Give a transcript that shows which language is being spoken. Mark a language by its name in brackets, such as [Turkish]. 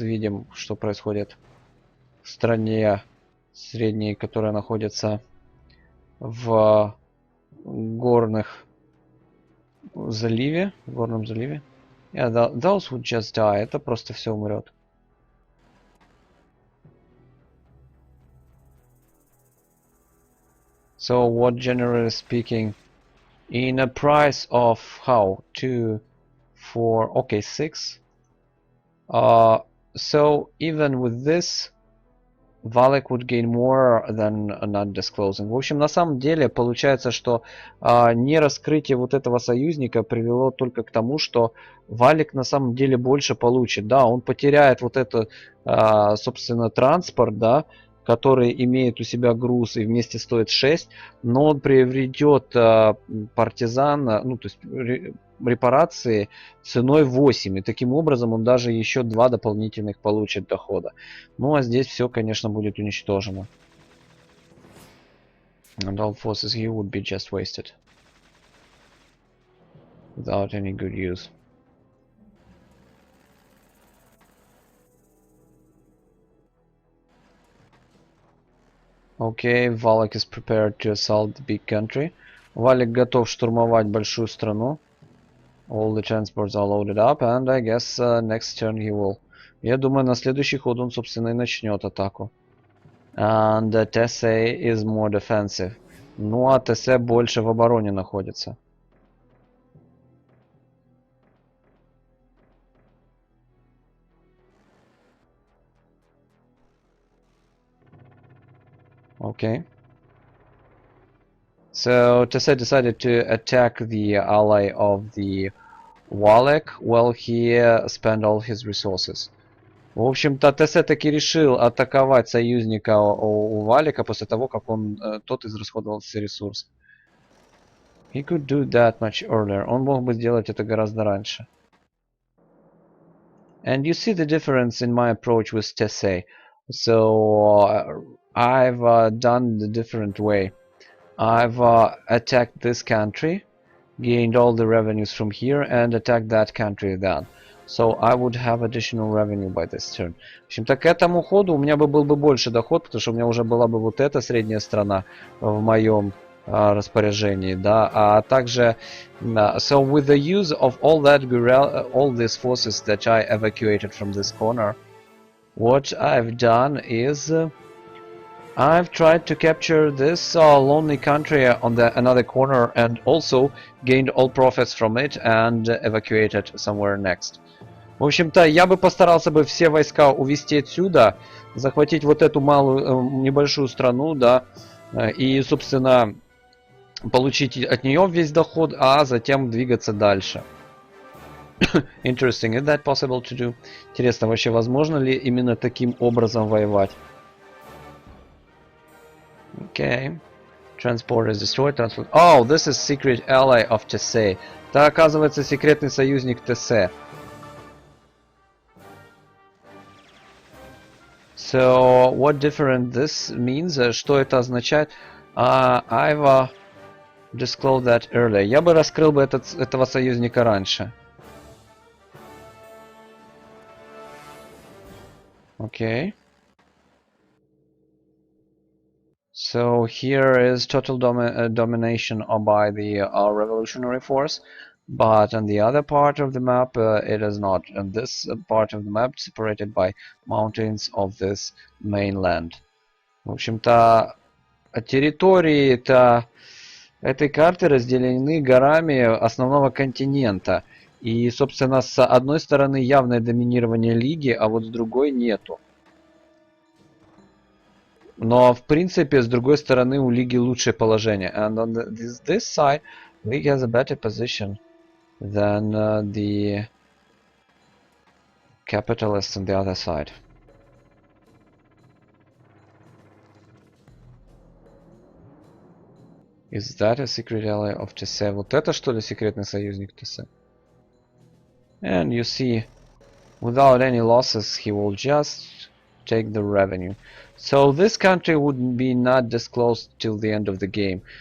[Russian] Видим, что происходит в стране средней, которая находится в горном заливе. [English] Yeah, those would just die. [Russian] Это просто все умрет. [English] So what, generally speaking, in a price of how 2, 4, okay, 6. So even with this, WALEK would gain more than not disclosing. [Russian] В общем, на самом деле получается, что не раскрытие вот этого союзника привело только к тому, что WALEK на самом деле больше получит. Да, он потеряет вот это, собственно, транспорт, да, который имеет у себя груз и вместе стоит 6, но он приобретет партизан, ну то есть репарации ценой 8, и таким образом он даже еще 2 дополнительных получит дохода. Ну а здесь все, конечно, будет уничтожено. [English] And all forces here would be just wasted. Without any good use. Okay, WALEK is prepared to assault the big country. [Russian] WALEK готов штурмовать большую страну. [English] All the transports are loaded up, and I guess next turn he will. [Russian] Я думаю, на следующий ход он, собственно, и начнет атаку. [English] And tese is more defensive. [Russian] Ну, а tese больше в обороне находится. Окей. [English] So tese decided to attack the ally of the WALEK while he spent all his resources. [Russian] В общем-то, тесе таки решил атаковать союзника у Валика после того, как тот израсходовал все ресурсы. [English] He could do that much earlier. [Russian] Он мог бы сделать это гораздо раньше. [English] And you see the difference in my approach with tese. So I've done the different way. I've attacked this country, gained all the revenues from here, and attacked that country then. So I would have additional revenue by this turn. [Russian] В общем-то, к этому ходу у меня был бы больше доход, потому что у меня уже была бы вот эта средняя страна в моем распоряжении, да, а также [English] so with the use of all these forces that I evacuated from this corner, what I've done is I've tried to capture this lonely country on the another corner and also gained all profits from it and evacuated somewhere next. [Russian] В общем-то, я бы постарался бы все войска увести отсюда, захватить вот эту малую, небольшую страну, да, и, собственно, получить от нее весь доход, а затем двигаться дальше. [English] Interesting, is that possible to do? [Russian] Интересно, вообще возможно ли именно таким образом воевать? [English] Okay. Transport is destroyed. Transport. Oh, this is secret ally of tese. [Russian] Это, оказывается, секретный союзник tese. [English] So, what different this means? [Russian] Что это означает? [English] I've disclosed that earlier. [Russian] Я бы раскрыл бы этого союзника раньше. [English] Okay. So here is total domination by the revolutionary force, but on the other part of the map it is not. And this part of the map separated by mountains of this mainland. [Russian] В общем-то, территории этой карты разделены горами основного континента. И, собственно, с одной стороны явное доминирование Лиги, а вот с другой нету. Но, в принципе, с другой стороны, у Лиги лучшее положение. [English] And on this side, League has a better position than the capitalists on the other side. Is that a secret ally of tese? [Russian] Вот это, что ли, секретный союзник tese? [English] And you see, without any losses, he will just take the revenue. So this country would be not disclosed till the end of the game.